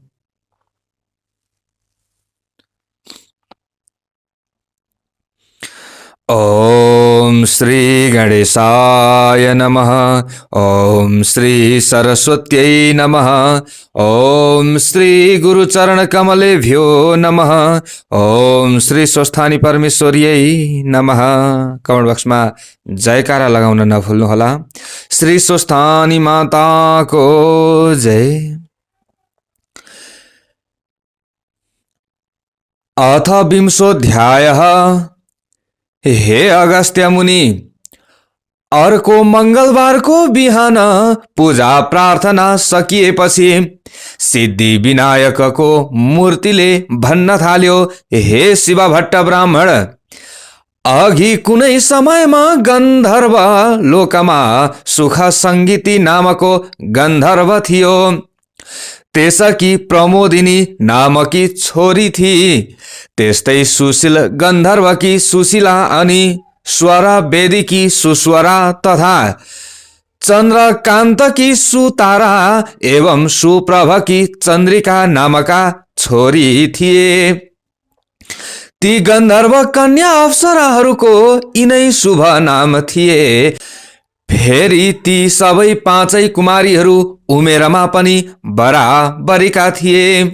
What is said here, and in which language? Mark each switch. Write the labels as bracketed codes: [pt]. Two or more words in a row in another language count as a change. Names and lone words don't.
[sa] ओम श्री गणेशाय नमः। ओम श्री सरस्वत्यै नमः। ओम श्री गुरुचरणकमलेभ्यो नमः। ओम श्री स्वस्थानी परमेश्वर्यै नमः। [ne] कमेन्ट बक्समा जयकारा लगाउन नभुल्नुहोला। श्री स्वस्थानी माताको जय। [sa] अथ विंशोऽध्यायः। [ne] हे अगस्त्य मुनि, अर्को मंगलबारको बिहान पूजा प्रार्थना सकिएपछि सिद्धि विनायकको मूर्तिले भन्न थाल्यो, हे शिव भट्ट ब्राह्मण, अघि कुनै समयमा गन्धर्व लोकमा सुख सङ्गीति नामको गन्धर्व थियो। त्यसकी प्रमोदिनी नामकी छोरी थिई। त्यस्तै सुशील गन्धर्वकी सुशीला अनि स्वरा वेदीकी सुस्वरा तथा चन्द्रकान्तकी सुतारा एवं सुप्रभकी चन्द्रिका नामका छोरी थिए। ती गन्धर्व कन्या अप्सराहरूको यिनै शुभ नाम थिए। फेरि ती सबै पाँचै कुमारीहरू उमेरमा पनि बराबरीका थिए।